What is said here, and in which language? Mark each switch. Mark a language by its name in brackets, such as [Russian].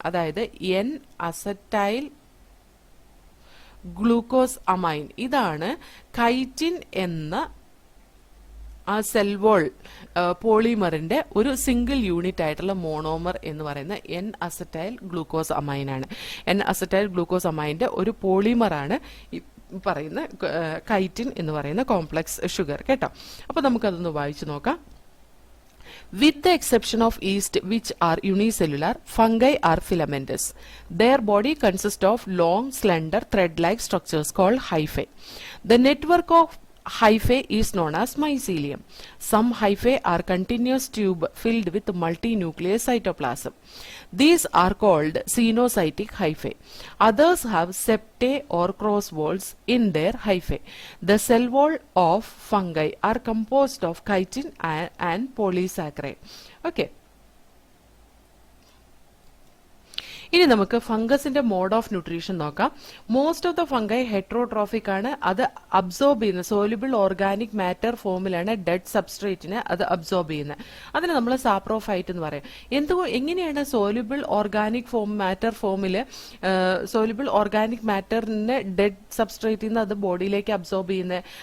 [Malayalam] അതായത് N acetyl glucose amen, ഇതാണ് chitin എന്ന ആ സെൽവോൾ പോളിമറിന്റെ ഒരു സിംഗിൾ യൂണിറ്റ് ആയിട്ടുള്ള മോണോമർ എന്ന് പറയുന്ന എൻ അസറ്റൈൽ ഗ്ലൂക്കോസ് അമൈൻ ആണ്. എൻ അസറ്റൈൽ ഗ്ലൂക്കോസ് അമൈന്റെ ഒരു പോളിമറാണ് പറയുന്ന കൈറ്റിൻ എന്ന് പറയുന്ന കോംപ്ലക്സ് ഷുഗർ കേട്ടോ. അപ്പൊ നമുക്കതൊന്ന് വായിച്ചു നോക്കാം. [English] With the exception of yeast, which are unicellular, fungi are filamentous. Their body consists of long, slender, thread-like structures called hyphae. The network of hyphae is known as mycelium. Some hyphae are continuous tube filled with multinuclear cytoplasm. These are called cenocytic hyphae. Others have septae or cross walls in their hyphae. The cell wall of fungi are composed of chitin and polysaccharide. Okay. [Malayalam] ഇനി നമുക്ക് ഫംഗസിന്റെ mode of nutrition നോക്കാം. [English] most of the fungi heterotrophic [Malayalam] ആണ്. അത് absorb ചെയ്യുന്ന soluble organic matter ഫോമിലാണ് dead സബ്സ്ട്രേറ്റിനെ അത് absorb ചെയ്യുന്നത്. അതിന് നമ്മൾ സാപ്രോഫൈറ്റ് എന്ന് പറയും. എങ്ങനെയാണ് soluble organic matter ഫോമില് soluble organic മാറ്ററിനെ dead സബ്സ്ട്രേറ്റിൽ നിന്ന് അത് ബോഡിയിലേക്ക് അബ്സോർബ് ചെയ്യുന്നത്?